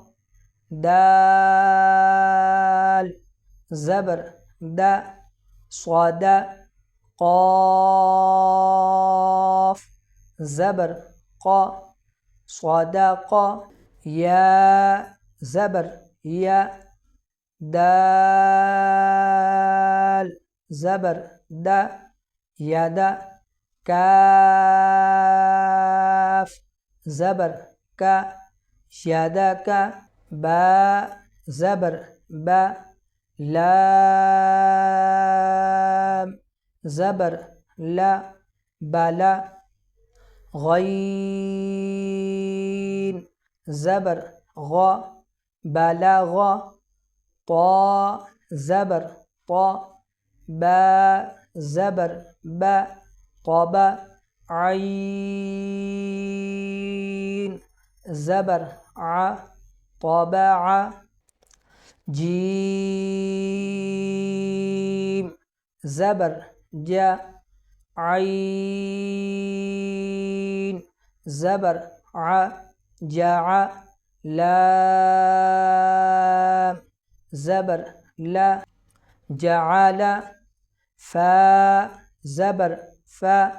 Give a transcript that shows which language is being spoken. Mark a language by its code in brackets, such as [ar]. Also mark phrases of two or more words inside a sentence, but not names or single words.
[ur] دال زبر د، صاد، قاف زبر قا، صادق، یا زبر یا، دال زبر د، ید، کاف زبر کا، یدک، با زبر با، لام زبر لا، بلا، غین زبر غا، بلغ، طا زبر طا، با زبر با، طب، عین زبر ع، طبع، جیم زبر جا، عین زبر ع، لام زبر لا جعل فا زبر فا